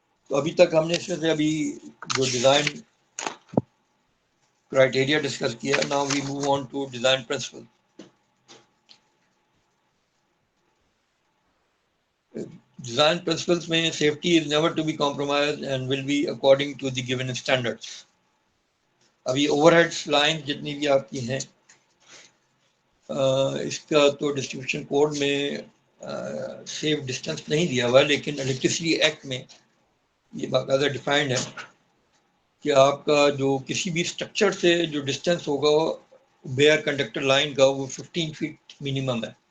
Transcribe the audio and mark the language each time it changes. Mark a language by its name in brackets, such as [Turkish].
[Urdu] تو ابھی تک ہم نے اس میں سے ابھی جو ڈیزائن کرائٹیریا ڈسکس کیا, [English] Now we move on to design principle. Design principles میں safety is never to be compromised and will be according to the given standards. [Urdu] ابھی اوور ہیڈ لائن جتنی بھی آپ کی ہیں اس کا تو ڈسٹریبیوشن کوڈ میں سیف ڈسٹینس نہیں دیا ہوا, لیکن الیکٹریسٹی ایکٹ میں یہ باقاعدہ ڈیفائنڈ ہے کہ آپ کا جو کسی بھی اسٹرکچر سے جو ڈسٹینس ہوگا بیئر کنڈکٹر لائن کا وہ 15 فیٹ منیمم ہے,